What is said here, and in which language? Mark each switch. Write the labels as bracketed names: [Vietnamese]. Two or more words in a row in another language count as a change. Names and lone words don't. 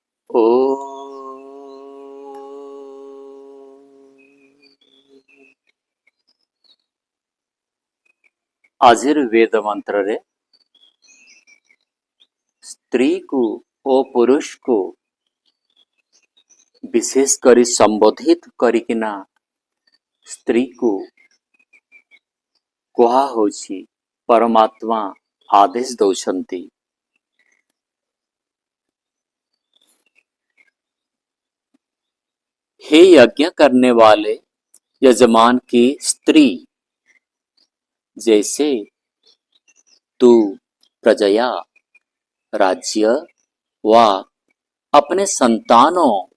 [Odia] ओ ଆଜିର ବେଦ ମନ୍ତ୍ରରେ ସ୍ତ୍ରୀକୁ ଓ ପୁରୁଷକୁ ବିଶେଷ କରି ସମ୍ବୋଧିତ କରିକିନା ସ୍ତ୍ରୀକୁ କୁହାହଉଛି ପରମାତ୍ମା आदेश ଦଉଛନ୍ତି। [Hindi] हे यज्ञ करने वाले यजमान की स्त्री, जैसे तू प्रजया, राज्य व अपने संतानों